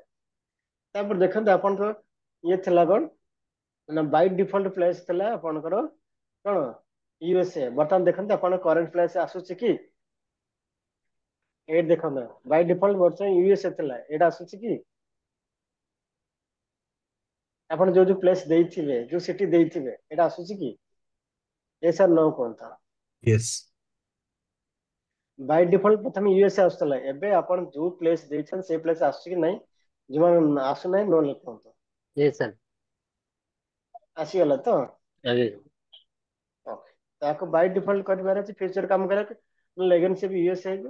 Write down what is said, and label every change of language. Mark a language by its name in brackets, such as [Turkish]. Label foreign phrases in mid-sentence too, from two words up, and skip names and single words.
[Odia] ତାପରେ ଦେଖନ୍ତୁ ଆପଣଙ୍କର ଇଏ ଥିଲା କଣ ନା [English] by default [Odia] ପ୍ଲେସ ଥିଲା ଆପଣଙ୍କର କଣ ୟୁଏସଏ। ବର୍ତ୍ତମାନ ଦେଖନ୍ତୁ ଆପଣ [English] current place [Odia] ଆସୁଛି କି? ଏଇଠି ଦେଖନ୍ତୁ [English] by default [Odia] ବର୍ତ୍ତମାନ ୟୁଏସଏ ଥିଲା, ଏଇଟା ଆସୁଛି କି? ଆପଣ ଯୋଉ ଯୋଉ ପ୍ଲେସ୍ ଦେଇଥିବେ ଯୋଉ ସିଟି ଦେଇଥିବେ ଏଇଟା ଆସୁଛି କି? [English] yes or no କୁହନ୍ତୁ। yes by default [Odia] ପ୍ରଥମେ ୟୁଏସଏ ଆସୁଥିଲା, ଏବେ ଆପଣ ଯୋଉ ପ୍ଲେସ୍ ଦେଇଛନ୍ତି ସେଇ ପ୍ଲେସ୍ ଆସୁଛି କି ନାହିଁ, ଯୋଉମାନେ ଆସୁନାହିଁ ନ ଲେଖନ୍ତୁ। [English] yes sir [Odia] ଆସିଗଲା ତ? ଆଜ୍ଞା [English] Okay. [Odia] ତାକୁ [English] by default [Odia] କରିବାର ଅଛି, ଫ୍ୟୁଚର କାମ କରିବାକୁ ନହେଲେ ଏଗେନ୍ ସେ ବି ୟୁଏସଏ ହେଇଯିବ।